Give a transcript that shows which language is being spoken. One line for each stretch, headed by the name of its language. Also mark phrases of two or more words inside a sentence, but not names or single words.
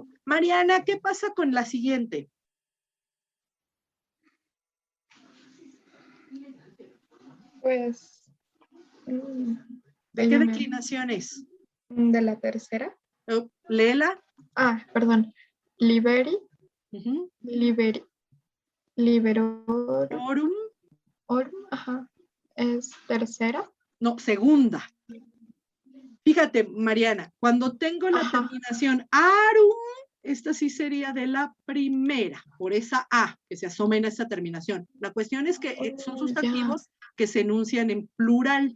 Spanish: Mariana, ¿qué pasa con la siguiente? Pues. ¿De qué declinación es? De la tercera. Léela. Ah, perdón.
Latin: Liberi. Liberi.
Spanish: Liberorum. Orum. Orum, ajá. ¿Es tercera? No, segunda. Fíjate, Mariana, cuando tengo la terminación arum, esta sí sería de la primera, por esa A que se asoma en esta terminación. La cuestión es que son sustantivos que se enuncian en plural.